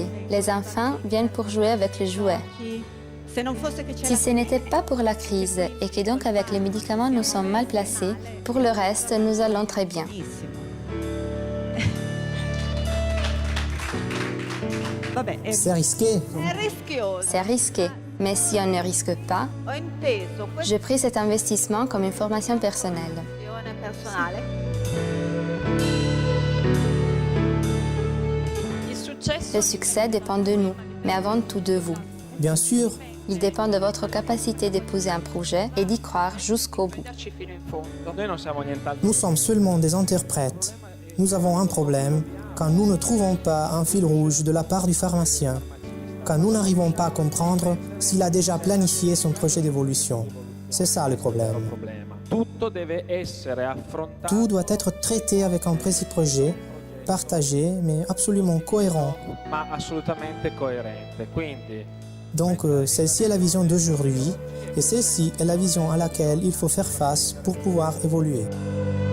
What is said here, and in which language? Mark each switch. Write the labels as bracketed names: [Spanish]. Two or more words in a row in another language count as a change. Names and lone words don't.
[French] Les enfants viennent pour jouer avec les jouets. Si ce n'était pas pour la crise et que donc avec les médicaments nous sommes mal placés, pour le reste, nous allons très bien. C'est risqué. C'est risqué. Mais si on ne risque pas, [Italian] Ho inteso questa [French] j'ai pris cet investissement comme une formation personnelle. [Italian] azione personale. Il successo [French] Le succès dépend de nous, mais avant tout de vous. Bien sûr, Il dépend de votre capacité d'épouser un projet et d'y croire jusqu'au bout. [Italian] darci fino in fondo. Noi non siamo nient'altro. [French] nous sommes seulement des interprètes. Nous avons un problème quand nous ne trouvons pas un fil rouge de la part du pharmacien, quand nous n'arrivons pas à comprendre s'il a déjà planifié son projet d'évolution. C'est ça le problème. [Italian] Problema. Tutto deve essere affrontato, [French] Tout doit être traité avec un précis projet, partagé, mais absolument cohérent. [Italian] ma assolutamente coerente. Quindi [French] Donc, celle-ci est la vision d'aujourd'hui, et celle-ci est la vision à laquelle il faut faire face pour pouvoir évoluer.